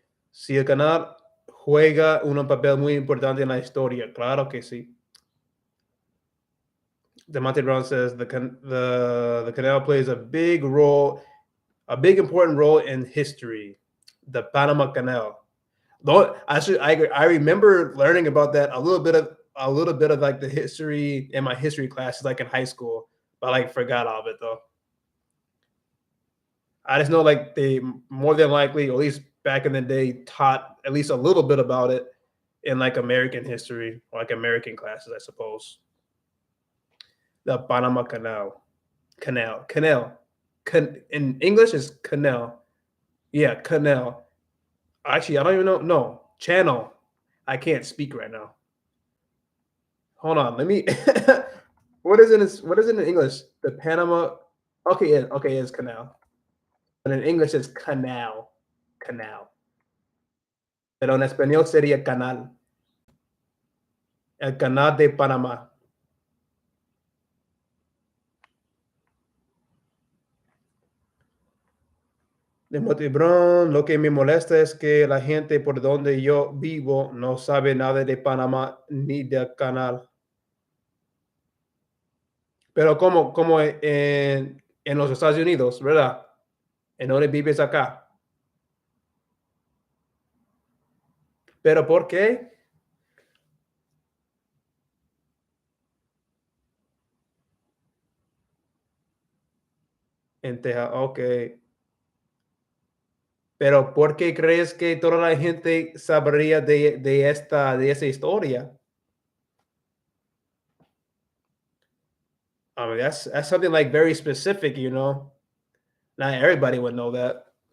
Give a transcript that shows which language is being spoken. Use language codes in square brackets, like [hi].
[es] Si el canal juega un papel muy importante en la historia, claro que sí. [en] Demonte Brown says the canal plays a big important role in history. The Panama Canal. Though I remember learning about that a little bit of like the history in my history classes, like in high school, but I like forgot all of it though. I just know like they more than likely, or at least back in the day, taught at least a little bit about it in like American history, or like American classes, I suppose. The Panama Canal. In English is canal. Yeah, canal. Actually, I don't even know. No, channel. I can't speak right now. Hold on. Let me. What is it in English? The Panama. Okay, it's canal. But in English, it's canal. Canal. [es] Pero en español sería canal. El canal de Panamá. De Brown, lo que me molesta es que la gente por donde yo vivo no sabe nada de Panamá ni del canal. Pero como en los Estados Unidos, ¿verdad? ¿En dónde vives acá? ¿Pero por qué? En Texas, ok. Pero ¿por qué crees que toda la gente sabría de esa historia? [en] I mean, that's something like very specific, you know. Not everybody would know that.